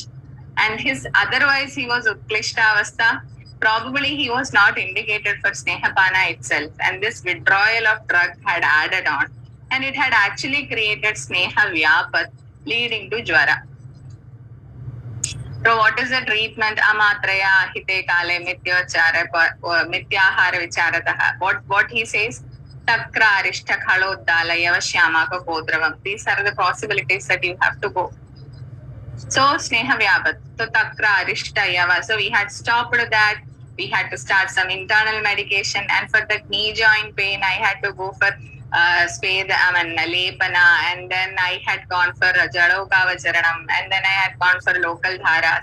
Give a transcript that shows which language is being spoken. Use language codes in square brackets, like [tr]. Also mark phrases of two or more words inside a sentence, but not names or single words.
[en] And otherwise he was [sa] उत्क्लिष्ट अवस्था. [en] Probably he was not indicated for Snehapana itself. And this withdrawal of drug had added on. And it had actually created [sa] स्नेह व्यापत्, [en] leading to Jwara. So what is the treatment? [sa] अमात्रया हिते काले मिथ्याहार विचारतः. [en] What he says? [sa] तक्र अरिष्ट खलोद्दाल यवश्यामाक कोद्रवम्. [en] These are the possibilities that you have to go. So [sa] स्नेह व्यापत्. [en] So [sa] तक्र अरिष्ट यव. [en] So we had stopped that. We had to start some internal medication. And for the knee joint pain, I had to go for Lepana, and then I had gone for Jadokavacharanam, and then I had gone for local dharas.